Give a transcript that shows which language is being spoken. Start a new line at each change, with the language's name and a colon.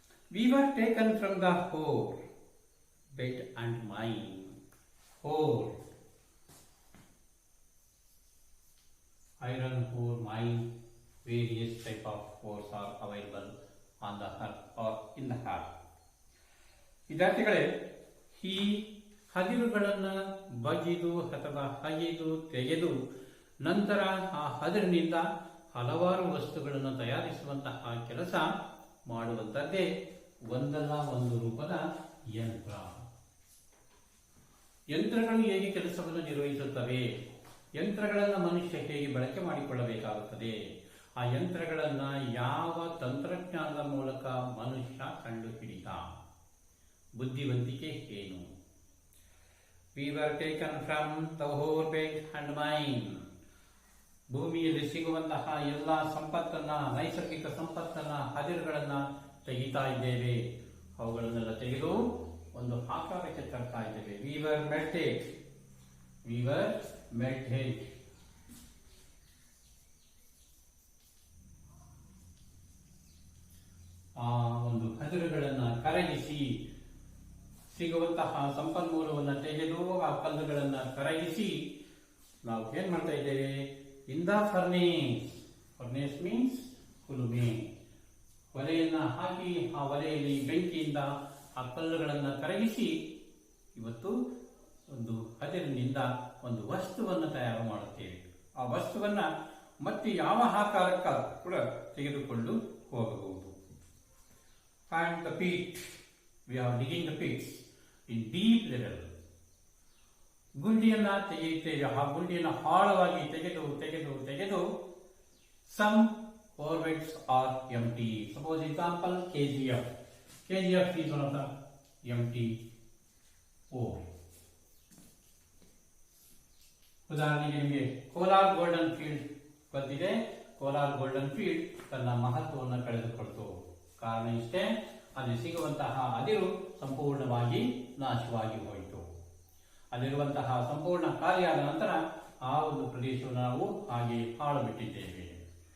English: We were taken from the ore, bed and mine. Ore, iron ore mine, various type of ores are available on the earth or in the earth.
Kannada: ವಿದ್ಯಾರ್ಥಿಗಳೇ, ಈ ಹದಿರುಗಳನ್ನು ಬಗೆದು ಅಥವಾ ಅಗೆದು ತೆಗೆದು ನಂತರ ಆ ಹದಿರಿನಿಂದ ಹಲವಾರು ವಸ್ತುಗಳನ್ನು ತಯಾರಿಸುವಂತಹ ಕೆಲಸ ಮಾಡುವಂಥದ್ದೇ ಒಂದಲ್ಲ ಒಂದು ರೂಪದ ಯಂತ್ರ. ಯಂತ್ರಗಳು ಹೇಗೆ ಕೆಲಸವನ್ನು ನಿರ್ವಹಿಸುತ್ತವೆ, ಯಂತ್ರಗಳನ್ನು ಮನುಷ್ಯ ಹೇಗೆ ಬಳಕೆ ಮಾಡಿಕೊಳ್ಳಬೇಕಾಗುತ್ತದೆ, ಆ ಯಂತ್ರಗಳನ್ನು ಯಾವ ತಂತ್ರಜ್ಞಾನದ ಮೂಲಕ ಮನುಷ್ಯ ಕಂಡುಹಿಡಿದ, ಬುದ್ಧಿವಂತಿಕೆ ಏನು.
English: We were taken from the ore bed and mine.
Kannada: ಭೂಮಿಯಲ್ಲಿ ಸಿಗುವಂತಹ ಎಲ್ಲ ಸಂಪತ್ತನ್ನ, ನೈಸರ್ಗಿಕ ಸಂಪತ್ತನ್ನ, ಹದಿರುಗಳನ್ನ ತೆಗಿತಾ ಇದ್ದೇವೆ. ಅವುಗಳನ್ನೆಲ್ಲ ತೆಗೆದು ಒಂದು ಆಕಾರಕ್ಕೆ ತರ್ತಾ ಇದ್ದೇವೆ.
English: We were melted. We were melted.
Kannada: ಆ ಒಂದು ಹದಿರುಗಳನ್ನ ಕರಗಿಸಿ ಸಿಗುವಂತಹ ಸಂಪನ್ಮೂಲವನ್ನು ತೆಗೆದು ಆ ಕಲ್ಲುಗಳನ್ನು ಕರಗಿಸಿ ನಾವು ಏನ್ ಮಾಡ್ತಾ ಇದ್ದೇವೆ,
English: In the furnace. Furnace means
Kannada: ಕುಲುಮೆ. ಒಲೆಯನ್ನ ಹಾಕಿ ಆ ಒಲೆಯಲ್ಲಿ ಬೆಂಕಿಯಿಂದ ಆ ಕಲ್ಲುಗಳನ್ನು ಕರಗಿಸಿ ಇವತ್ತು ಒಂದು ಹದಿರಿನಿಂದ ಒಂದು ವಸ್ತುವನ್ನು ತಯಾರು ಮಾಡುತ್ತೇವೆ. ಆ ವಸ್ತುವನ್ನ ಮತ್ತೆ ಯಾವ ಆಕಾರಕ್ಕ ಕೂಡ ತೆಗೆದುಕೊಂಡು ಹೋಗಬಹುದು.
English: And the pit, we are digging the pits in deep level.
Kannada: ಗುಂಡಿಯನ್ನ ತೆಗೆಯುತ್ತೇವೆ. ಆ ಗುಂಡಿಯನ್ನು ಆಳವಾಗಿ ತೆಗೆದು ತೆಗೆದು ತೆಗೆದು
English: some ore beds are empty. Suppose example KGF. KGF is one of the empty ore.
Kannada: ಉದಾಹರಣೆಗೆ ನಿಮಗೆ ಕೋಲಾರ್ ಗೋಲ್ಡನ್ ಫೀಲ್ಡ್ ಗೊತ್ತಿದೆ. ಕೋಲಾರ್ ಗೋಲ್ಡನ್ ಫೀಲ್ಡ್ ತನ್ನ ಮಹತ್ವವನ್ನು ಕಳೆದುಕೊಳ್ತು. ಕಾರಣ ಇಷ್ಟೇ, ಅಲ್ಲಿ ಸಿಗುವಂತಹ ಅದಿರು ಸಂಪೂರ್ಣವಾಗಿ ನಾಶವಾಗಿ ಹೋಯಿತು. ಅಲ್ಲಿರುವಂತಹ ಸಂಪೂರ್ಣ ಖಾಲಿಯಾದ ನಂತರ ಆ ಒಂದು ಪ್ರದೇಶವನ್ನು ನಾವು ಹಾಗೆ ಹಾಳು ಬಿಟ್ಟಿದ್ದೇವೆ.